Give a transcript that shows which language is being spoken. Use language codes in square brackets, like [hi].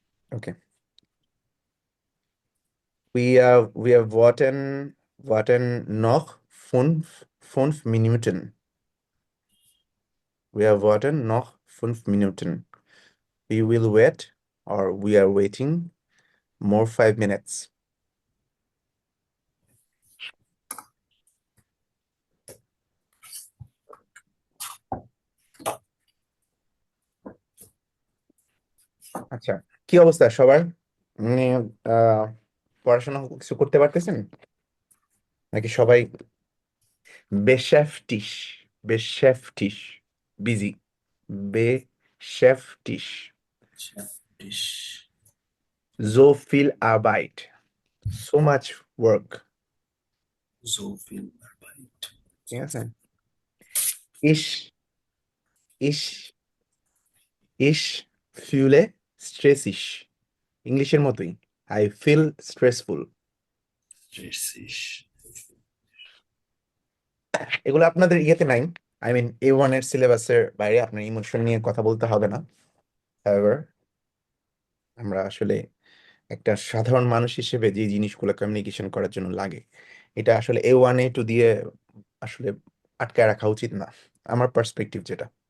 [en] Okay. [de] Wir warten noch fünf Minuten. Wir warten noch 5 Minuten. [en] We will wait, or we are waiting more 5 minutes. [bn] আচ্ছা, কি অবস্থা সবার? মানে আহ পড়াশোনা কিছু করতে পারতেছেন নাকি সবাই [de] beschäftigt, [en] busy, [de] beschäftigt, Schäftig. so viel Arbeit, [en] so much work, [de] So viel Arbeit. [bn] ঠিক আছে? [de] Ich, ich, ich fühle stressig, [bn] ইংলিশের মতোই, [en] I feel stressful. [de] Stressig. [bn] এগুলো আপনাদের ইয়েতে নাই, [en] I mean [bn] A1 এর সিলেবাসের বাইরে আপনার ইমোশন নিয়ে কথা বলতে হবে না। However, আমরা আসলে একটা সাধারণ মানুষ হিসেবে যে জিনিসগুলো কমিউনিকেশন করার জন্য লাগে, এটা আসলে A1 A2 দিয়ে আসলে আটকায় রাখা উচিত না, আমার পার্সপেক্টিভ যেটা।